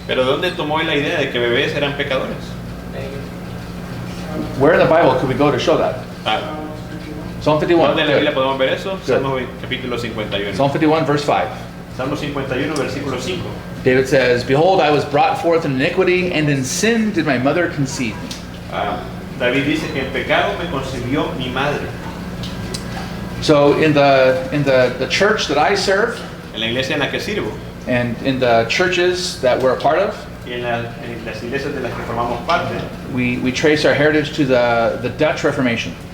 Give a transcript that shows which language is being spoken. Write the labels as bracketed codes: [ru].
[es] Pero ¿dónde tomó la idea de que bebés eran pecadores? [en] Where in the Bible could we go to show that? Psalm 51. [es] ¿Dónde en la Biblia [en] Good. [es] podemos ver eso? [en] Good. [es] Salmo capítulo 51. [en] Psalm 51, verse 5. [es] Salmo 51, versículo 5. [en] David says, "Behold, I was brought forth in iniquity, and in sin did my mother conceive me." [es] David dice que en pecado me concibió mi madre. [en] So in the church that I serve, [es] En la iglesia en la que sirvo [en] and in the churches that we're a part of, [es] y en las iglesias de las que formamos parte, [en] we trace our heritage to the Dutch Reformation.